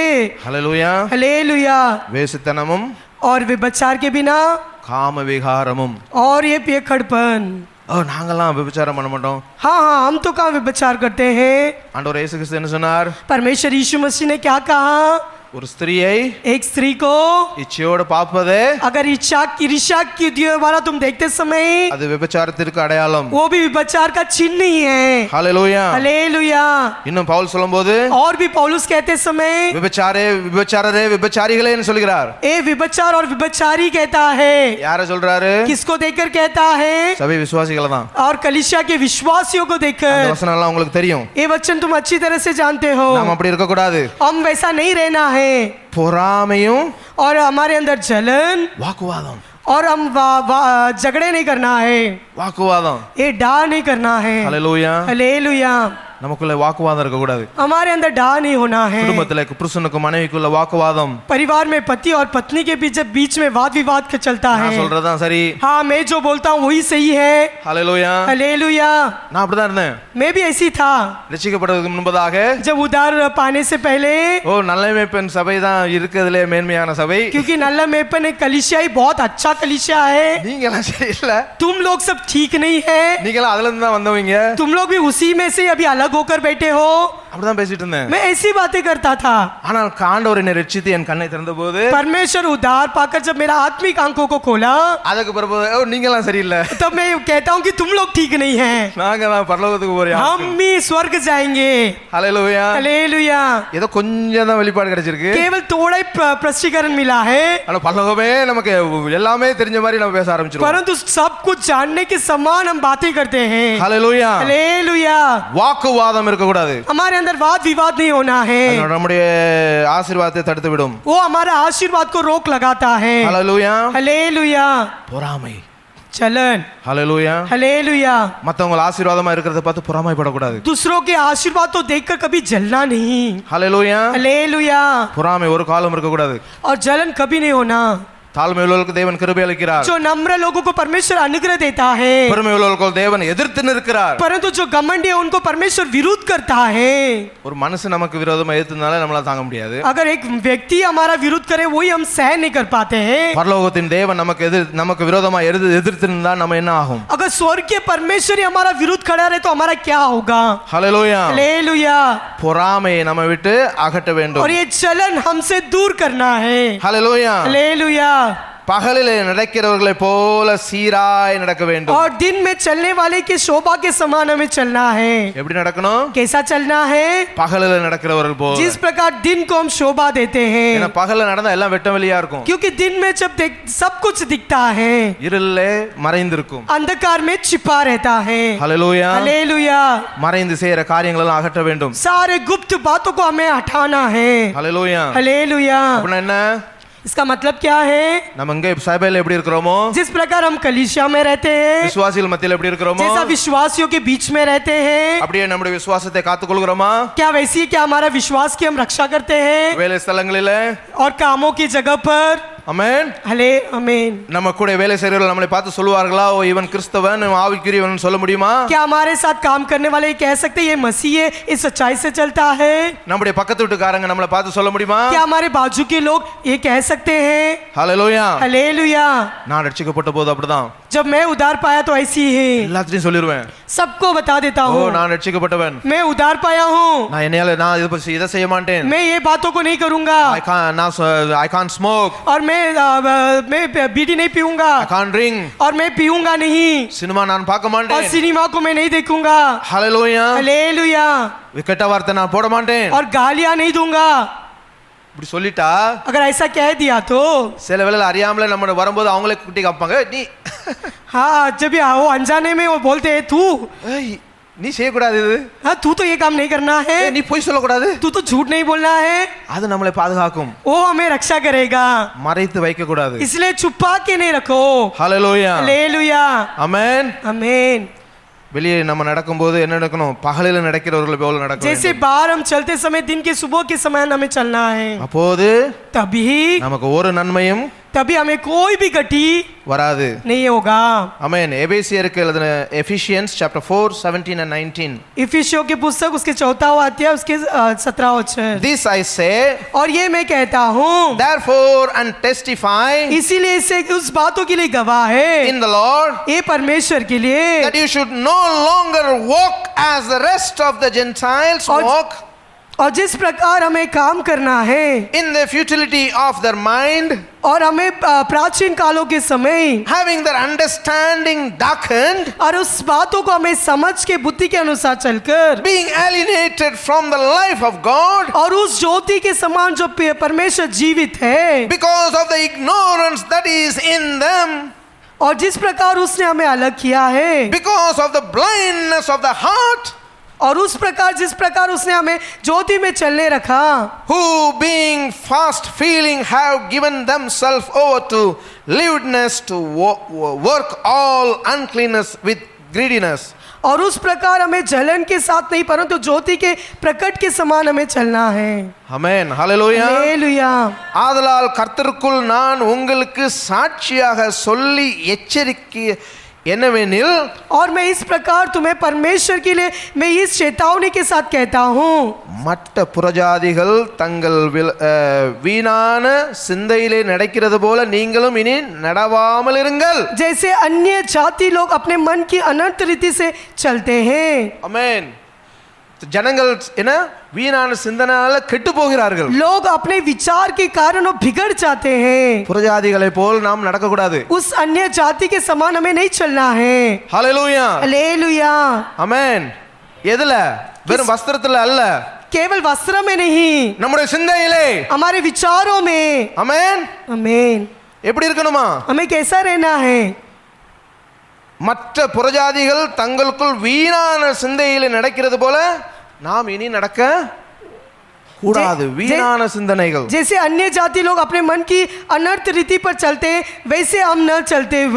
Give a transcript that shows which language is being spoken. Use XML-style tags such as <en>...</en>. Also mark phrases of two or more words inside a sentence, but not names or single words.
<ta>ஹalleluya.</ta> <hi>हालेलुया।</hi> <ta>வேசித்தனமும்</ta> <hi>और व्यभिचार के बिना</hi> <ta>காம விகாரமும்.</ta> <hi>और ये पियकड़पन।</hi> <ta>நாங்கெல்லாம் விபச்சாரம் பண்ண மாட்டோம்.</ta> <hi>हाँ हाँ, हम तो कहाँ व्यभिचार करते हैं?</hi> <ta>ஆண்டவர் இயேசு கிறிஸ்து என்ன சொன்னார்?</ta> <hi>परमेश्वर यीशु मसीह ने क्या कहा?</hi> <ta>ஒரு ஸ்திரியை</ta> <hi>एक स्त्री को</hi> <ta>இச்சையோடு பார்ப்பது</ta> <hi>अगर ईर्ष्या की द्वारा तुम देखते समय</hi> <ta>அது விபச்சாரத்திற்கு அடையாளம்.</ta> <hi>वो भी व्यभिचार का चिन्ह ही है।</hi> <ta>ஹalleluya.</ta> <hi>हालेलुया।</hi> <ta>இன்னும் பவுல் சொல்லும்போது</ta> <hi>और भी पौलुस कहते समय</hi> <ta>விபச்சாரரே விபச்சாரிகளேன்னு சொல்கிறார்.</ta> <hi>ए व्यभिचार और व्यभिचारी कहता है।</hi> <ta>யாரை சொல்றாரு?</ta> <hi>किसको देखकर कहता है?</hi> <ta>சபை விசுவாசிகளை தான்.</ta> <hi>और कलीसिया के विश्वासियों को</hi> <ta>அந்த</ta> <hi>देखकर।</hi> <ta>வசனம் எல்லாம் உங்களுக்கு தெரியும்.</ta> <hi>ये वचन तुम अच्छी तरह से जानते हो।</hi> <ta>நாம் அப்படி இருக்க கூடாது.</ta> <hi>हम वैसा नहीं रहना है।</hi> <ta>பொறாமையும்</ta> <hi>और हमारे अंदर जलन</hi> <ta>வாக்குவாதம்.</ta> <hi>और हम झगड़े नहीं करना है।</hi> <ta>வாக்குவாதம்.</ta> <hi>ये डा नहीं करना है।</hi> <ta>ஹalleluya.</ta> <hi>हालेलुया।</hi> <ta>நமக்குள்ள வாக்குவாதம் இருக்க கூடாது.</ta> <hi>हमारे अंदर डा नहीं होना है।</hi> <ta>குடும்பத்துல புருஷனுக்கு மனைவிக்குள்ள வாக்குவாதம்.</ta> <hi>परिवार में पति और पत्नी के बीच में वाद विवाद चलता है।</hi> <ta>நான் சொல்றதுதான் சரி.</ta> <hi>हाँ, मैं जो बोलता हूँ वही सही है।</hi> <ta>ஹalleluya.</ta> <hi>हालेलुया।</hi> <ta>நான் அப்படிதான் இருந்தேன்.</ta> <hi>मैं भी ऐसी था।</hi> <ta>ரட்சிக்கப்படுவதற்கு முன்பதாக</ta> <hi>जब उद्धार पाने से पहले,</hi> <ta>நல்ல மேய்ப்பன் சபை தான் இருக்கிறதுலே மேன்மையான சபை.</ta> <hi>क्योंकि नल्ला मेपन एक कलीसिया ही बहुत अच्छा कलीसिया है।</hi> <ta>நீங்க எல்லாம் சரியில்ல.</ta> <hi>तुम लोग सब ठीक नहीं है।</hi> <ta>நீங்க எல்லாம் அதுல இருந்து தான் வந்தவங்க.</ta> <hi>तुम लोग भी उसी में से अभी अलग होकर बैठे हो।</hi> <ta>அப்படிதான் பேசிட்டு இருந்தேன்.</ta> <hi>मैं ऐसी बातें करता था।</hi> <ta>ஆனால் ஆண்டவர் என்னை ரட்சித்து என் கண்ணை திறந்தபோது</ta> <hi>परमेश्वर उद्धार पाकर जब मेरा आत्मिक आंखों को खोला,</hi> <ta>அதுக்கு பிறகு நீங்க எல்லாம் சரியில்லை.</ta> <hi>तब मैं कहता हूँ कि तुम लोग ठीक नहीं हैं।</hi> <ta>நாங்க தான் பரலோகத்துக்கு போறோம்.</ta> <hi>हम भी स्वर्ग जाएंगे।</hi> <ta>ஹalleluya.</ta> <hi>हालेलुया।</hi> <ta>ஏதோ கொஞ்சம் தான் வெளிப்பாடு கிடைச்சிருக்கு.</ta> <hi>केवल थोड़ा ही प्रष्टीकरण मिला है,</hi> <ta>ஆனா பரலோகமே நமக்கு எல்லாமே தெரிஞ்ச மாதிரி நம்ம பேச ஆரம்பிச்சிரோம்.</ta> <hi>परंतु सब कुछ जानने के समान हम बातें करते हैं।</hi> <ta>ஹalleluya.</ta> <hi>हालेलुया।</hi> <ta>வாக்குவாதம் இருக்க கூடாது.</ta> <hi>हमारे अंदर वाद विवाद नहीं होना है।</hi> <ta>அது நம்முடைய ஆசீர்வாதத்தை தடுத்து விடும்.</ta> <hi>वो हमारा आशीर्वाद को रोक लगाता है।</hi> <ta>ஹalleluya.</ta> <hi>हालेलुया।</hi> <ta>பொறாமை.</ta> <hi>चलन।</hi> <ta>ஹalleluya.</ta> <hi>हालेलुया।</hi> <ta>மத்தவங்க ஆசீர்வாதமா இருக்கிறத பார்த்து பொறாமைப்படக்கூடாது.</ta> <hi>दूसरों के आशीर्वाद तो देखकर कभी जलना नहीं।</hi> <ta>ஹalleluya.</ta> <hi>हालेलुया।</hi> <ta>பொறாமை ஒரு காலம் இருக்க கூடாது.</ta> <hi>और जलन कभी नहीं होना।</hi> <ta>தாழ்மை உள்ளவர்களுக்கு தேவன் கிருபை அளிக்கிறார்.</ta> <hi>जो नम्र लोगों को परमेश्वर अनुग्रह देता है,</hi> <ta>பெருமை உள்ளவர்களுக்கு தேவன் எதிர்த்து நிற்கிறார்.</ta> <hi>परंतु जो घमंडी है उनको परमेश्वर विरोध करता है।</hi> <ta>ஒரு மனுஷன் நமக்கு விரோதமா எதிர்த்தனால நம்மளால தாங்க முடியாது.</ta> <hi>अगर एक व्यक्ति हमारा विरोध करे वही हम सहन नहीं कर पाते हैं।</hi> <ta>பரலோகத்தின் தேவன் நமக்கு விரோதமா எதிர்த்து நின்றா நம்ம என்ன ஆகும்?</ta> <hi>अगर स्वर्ग के परमेश्वर ही हमारा विरोध खड़ा रहे तो हमारा क्या होगा?</hi> <ta>ஹalleluya.</ta> <hi>हालेलुया।</hi> <ta>பொறாமையை நம்ம விட்டு அகற்ற வேண்டும்.</ta> <hi>और ये जलन हमसे दूर करना है।</hi> <ta>ஹalleluya.</ta> <hi>हालेलुया।</hi> <ta>பகலிலே நடக்கிறவர்களை போல சீராய் நடக்க வேண்டும்.</ta> <hi>और दिन में चलने वाले के शोभा के समान हमें चलना है।</hi> <ta>எப்படி நடக்கணும்?</ta> <hi>कैसा चलना है?</hi> <ta>பகலிலே நடக்கிறவர்கள் போல.</ta> <hi>जिस प्रकार दिन को हम शोभा देते हैं,</hi> <ta>ஏன்னா பகல்ல நடந்தா எல்லாம் வெட்ட வெளியா இருக்கும்.</ta> <hi>क्योंकि दिन में जब सब कुछ दिखता है,</hi> <ta>இருளிலே மறைந்திருக்கும்.</ta> <hi>अंधकार में छिपा रहता है।</hi> <ta>ஹalleluya.</ta> <hi>हालेलुया।</hi> <ta>மறைந்து செய்யற காரியங்களை எல்லாம் அகற்ற வேண்டும்.</ta> <hi>सारे गुप्त बातों को हमें हटाना है।</hi> <ta>ஹalleluya.</ta> <hi>हालेलुया।</hi> <ta>அப்படின்னா என்ன?</ta> <hi>इसका मतलब क्या है?</hi> <ta>நம்ம இங்க சபையில எப்படி இருக்கிறோமோ,</ta> <hi>जिस प्रकार हम कलीसिया में रहते हैं,</hi> <ta>விசுவாசிகள் மத்தியில எப்படி இருக்கிறோமோ,</ta> <hi>जैसा विश्वासियों के बीच में रहते हैं,</hi> <ta>அப்படியே நம்முடைய விசுவாசத்தை காத்துக்கொள்கிறோமா?</ta> <hi>क्या वैसी क्या हमारा विश्वास की हम रक्षा करते हैं?</hi> <ta>வேலை ஸ்தலங்களிலே</ta> <hi>और कामों की जगह पर</hi> <ta>ஆமென்.</ta> <hi>हले आमीन।</hi> <ta>நம்ம கூட வேலை செய்றவர்கள் நம்மளை பார்த்து சொல்லுவார்களா, ஓ இவன் கிறிஸ்தவன், இவன் ஆவிக்குரியவன் சொல்ல முடியுமா?</ta> <hi>क्या हमारे साथ काम करने वाले कह सकते हैं ये मसीह है, इस सच्चाई से चलता है?</hi> <ta>நம்முடைய பக்கத்து வீட்டுக்காரங்க நம்மளை பார்த்து சொல்ல முடியுமா?</ta> <hi>क्या हमारे बाजू के लोग ये कह सकते हैं?</hi> <ta>ஹalleluya.</ta> <hi>हालेलुया।</hi> <ta>நான் ரட்சிக்கப்பட்ட போது அப்படிதான்</ta> <hi>जब मैं उधार पाया तो ऐसी ही है,</hi> <ta>எல்லாத்தையும் சொல்லிடுவேன்.</ta> <hi>सबको बता देता</hi> <ta>ஓ</ta> <hi>हूँ</hi> <ta>நான் ரட்சிக்கப்பட்டவன்,</ta> <hi>मैं उधार पाया हूँ,</hi> <ta>நான் இதை செய்ய மாட்டேன்,</ta> <hi>मैं ये बातों को नहीं करूंगा,</hi> <en>I can't smoke,</en> <hi>और मैं बीड़ी नहीं पीऊंगा,</hi> <en>I can't drink,</en> <hi>और मैं पीऊंगा नहीं,</hi> <ta>சினிமா நான் பார்க்க</ta> <hi>और</hi> <ta>மாட்டேன்,</ta> <hi>सिनेमा को मैं नहीं देखूंगा।</hi> <ta>ஹalleluya.</ta> <hi>हालेलुया।</hi> <ta>கெட்ட வார்த்தை நான் போட மாட்டேன்,</ta> <hi>और गालियां नहीं दूंगा।</hi> <ta>இப்படி சொல்லிட்டா</ta> <hi>अगर ऐसा कह दिया तो</hi> <ta>சில வேளையில அறியாமலே நம்ம வரும்போது அவங்களே குட்டி காப்பாங்க, நீ</ta> <hi>हाँ, जब वो अनजाने में वो बोलते हैं तू,</hi> <ta>ஏய், நீ செய்யக்கூடாது இது,</ta> <hi>हाँ तू तो ये काम नहीं करना है,</hi> <ta>நீ பொய் சொல்லக்கூடாது,</ta> <hi>तू तो झूठ नहीं बोलना है,</hi> <ta>அது நம்மளை பாதுகாக்கும்,</ta> <hi>वो हमें रक्षा करेगा,</hi> <ta>மறைத்து வைக்க கூடாது.</ta> <hi>इसलिए छुपा के नहीं रखो।</hi> <ta>ஹalleluya.</ta> <hi>हालेलुया।</hi> <ta>ஆமென்.</ta> <hi>आमीन।</hi> <ta>வெளியே நம்ம நடக்கும்போது என்ன நடக்கணும், பகலில நடக்கிறவர்களை போல நடக்க</ta> <hi>जैसे</hi> <ta>வேண்டும்.</ta> <hi>बाहर हम चलते समय दिन के सुबह के समय हमें चलना है,</hi> <ta>அப்போது</ta> <hi>तभी</hi> <ta>நமக்கு ஒரு நன்மையும்</ta> <hi>हमें कोई भी गति</hi> <ta>வராது.</ta> <hi>नहीं होगा।</hi> <ta>ஆமென். எபேசியருக்கு எழுதின</ta> <en>Ephesians chapter</en> <ta>4 17 and 19.</ta> <hi>इफिसियों की पुस्तक उसके 4वां अध्याय उसके 17 वचन।</hi> <en>This I say</en> <hi>और ये मैं कहता हूँ,</hi> <en>therefore and testify</en> <hi>इसीलिए इससे उस बातों के लिए गवाह है</hi> <en>in the Lord</en> <hi>ये परमेश्वर के लिए,</hi> <en>that you should no longer walk as the rest of the Gentiles walk,</en> <hi>और जिस प्रकार हमें काम करना है</hi> <en>in the futility of their mind,</en> <hi>और हमें प्राचीन कालों के समय</hi> <en>having their understanding darkened,</en> <hi>और उस बातों को हमें समझ के बुद्धि के अनुसार चलकर,</hi> <en>being alienated from the life of God</en> <hi>और उस ज्योति के समान जो परमेश्वर जीवित है,</hi> <en>because of the ignorance that is in them,</en> <hi>और जिस प्रकार उसने हमें अलग किया है,</hi> <en>because of the blindness of the heart,</en> <hi>और उस प्रकार जिस प्रकार उसने हमें ज्योति में चलने रखा,</hi> <en>who being fast feeling have given themselves over to lewdness to work all uncleanness with greediness.</en> <hi>और उस प्रकार हमें जलन के साथ नहीं परंतु ज्योति के प्रकट के समान हमें चलना है।</hi> <ta>ஆமென். ஹalleluya.</ta> <hi>हालेलुया।</hi> <ta>ஆதலால் கர்த்தருக்குள் நான் உங்களுக்கு சாட்சியாக சொல்லி எச்சரிக்கை என்னவெனில்,</ta> <hi>और मैं इस प्रकार तुम्हें परमेश्वर के लिए मैं इस चेतावनी के साथ कहता हूँ,</hi> <ta>மற்ற புறஜாதிகள் தங்கள் வீணான சிந்தையிலே நடக்கிறது போல நீங்களும் இனி நடவாமல் இருங்கள்.</ta> <hi>जैसे अन्य जाति लोग अपने मन की अनंत रीति से चलते हैं।</hi> <ta>ஆமென். ஜனங்கள் என்ன வீணான சிந்தனையால கெட்டு போகிறார்கள்.</ta> <hi>लोग अपने विचार के कारण वो बिगड़ जाते हैं।</hi> <ta>புறஜாதிகளை போல் நாம் நடக்க கூடாது.</ta> <hi>उस अन्य जाति के समान हमें नहीं चलना है।</hi> <ta>ஹalleluya.</ta> <hi>हालेलुया।</hi> <ta>ஆமென். எதுல? வெறும் வஸ்திரத்துல அல்ல,</ta> <hi>केवल वस्त्र में नहीं,</hi> <ta>நம்முடைய சிந்தையிலே.</ta> <hi>हमारे विचारों में।</hi> <ta>ஆமென்.</ta> <hi>आमीन।</hi> <ta>எப்படி இருக்கணுமா?</ta> <hi>हमें कैसा रहना है?</hi> <ta>மற்ற புறஜாதிகள் தங்களுக்குள் வீணான சிந்தையிலே நடக்கிறது போல நாம் இனி நடக்க கூடாது. வீணான சிந்தனைகள்.</ta> <hi>जैसे अन्य जाति लोग अपने मन की अनर्थ रीति पर चलते वैसे हम न चलते हुए,</hi>